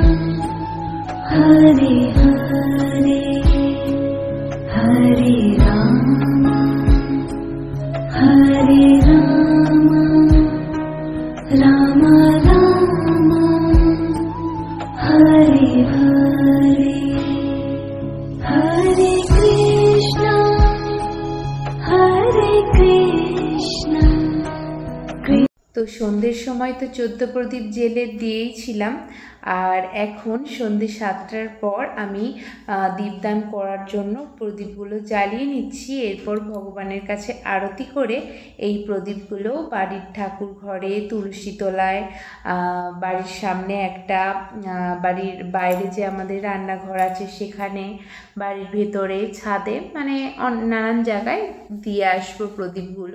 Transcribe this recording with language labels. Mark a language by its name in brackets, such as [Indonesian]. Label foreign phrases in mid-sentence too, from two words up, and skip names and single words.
[Sanskrit] Hare Hare Hare Rama Hare Rama Rama Rama Hare Hare Hare Krishna Hare Krishna। [Bangla] তো সন্ধ্যের সময় তো 14 প্রদীপ জেলে দিয়েছিলাম, আর এখন সন্ধ্যে 7টার পর আমি দীপদান করার জন্য প্রদীপগুলো জ্বালিয়ে নিচ্ছি। এরপর ভগবানের কাছে আরতি করে এই প্রদীপগুলো বাড়ির ঠাকুর ঘরে, তুলসী তলায়, বাড়ির সামনে একটা, বাড়ির বাইরে যে আমাদের রান্নাঘর আছে সেখানে, বাড়ির ভেতরে, ছাদে, মানে নানান জায়গায় দিয়ে আসবো প্রদীপগুলো।